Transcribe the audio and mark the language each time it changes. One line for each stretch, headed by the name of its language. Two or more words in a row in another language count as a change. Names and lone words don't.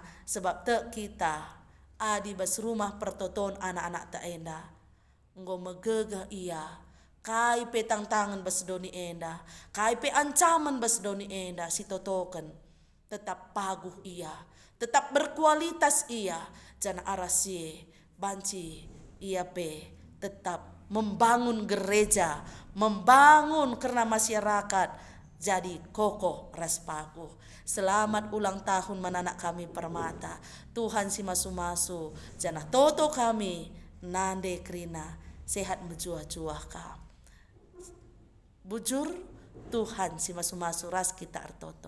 Batak Karo: Sebab te kita adi bas rumah pertoton anak-anak ta enda nggo megegah iya kai pe tantangan bas doni enda, kai pe ancaman bas doni enda si totoken tetap paguh iya,
Indonesian: tetap berkualitas
Batak Karo: iya. Jana arasie banci iya pe
Indonesian: tetap membangun gereja, membangun
Batak Karo: karena
Indonesian: masyarakat jadi kokoh
Batak Karo: ras paguh.
Indonesian: Selamat ulang tahun menanak kami permata.
Batak Karo: Tuhan si masu-masu jana toto kami Nande Krina sehat menjuah-juah kam. Bujur Tuhan si masu-masu ras kita artoto.